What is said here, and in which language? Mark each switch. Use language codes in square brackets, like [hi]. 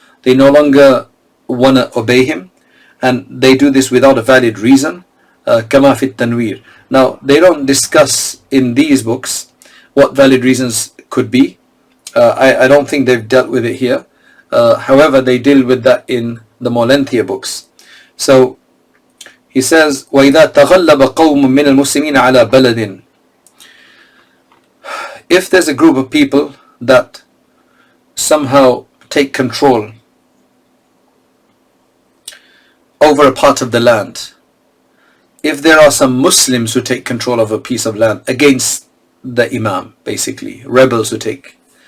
[en] They no longer want to obey him, and they do this without a valid reason. [ar] كما في التنوير. [en] Now, they don't discuss in these books what valid reasons could be. I don't think they've dealt with it here. However, they deal with that in the more lengthier books. So he says, [ar] وَإِذَا تَغَلَّبَ قَوْمٌ مِّنَ الْمُسْلِمِينَ عَلَى بَلَدٍ. [en] If there's a group of people that somehow take control over a part of the land, if there are some Muslims who take control of a piece of land against the Imam, basically, rebels who take.